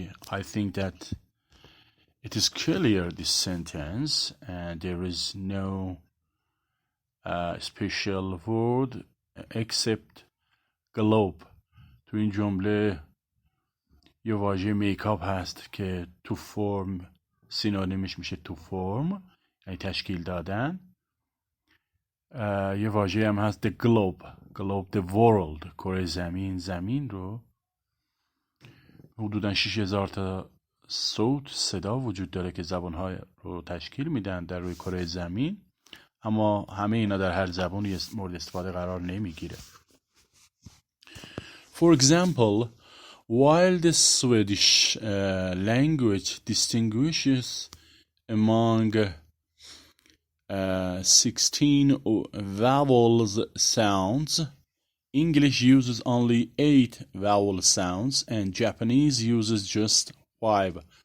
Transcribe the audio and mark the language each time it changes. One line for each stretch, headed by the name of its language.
English: I think that it is clear, this sentence, and there is no special word except globe.
Persian: تو این جمله یه واژه میکاپ هست که تو فرم سینونیمش میشه تو فرم، یعنی تشکیل دادن. یه واژه هم هست
English: the globe the world،
Persian: کره زمین رو حدوداً 6,000 تا صدا وجود داره که زبان‌ها رو تشکیل میدن در روی کره زمین، اما همه اینا در هر زبانی مورد استفاده قرار نمیگیره.
English: For example, while the Swedish language distinguishes among 16 vowel sounds, English uses only 8 vowel sounds and Japanese uses just 5.